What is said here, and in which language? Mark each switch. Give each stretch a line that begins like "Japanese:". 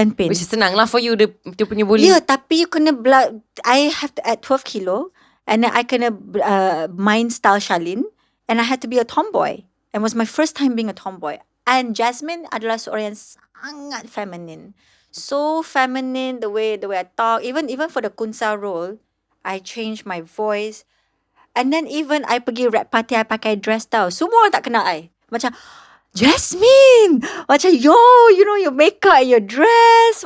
English: Which is
Malay: senang lah
English: for you,
Malay: dia punya
English: body. Yeah,
Malay: tapi you kena
English: I have to add 12 kilo. And then I
Malay: kena
English: mind style Charlene. And I had to be a tomboy. And it was my first time being a tomboy.
Malay: And Jasmine adalah seorang yang sangat feminine.
English: So feminine, the way I talk. Even for the Kunsa role, I changed my voice.
Malay: And then even I pergi rap party, I pakai dress tau. Semua orang tak kenal I. Macam, Jasmine, macam you know your makeup, your dress.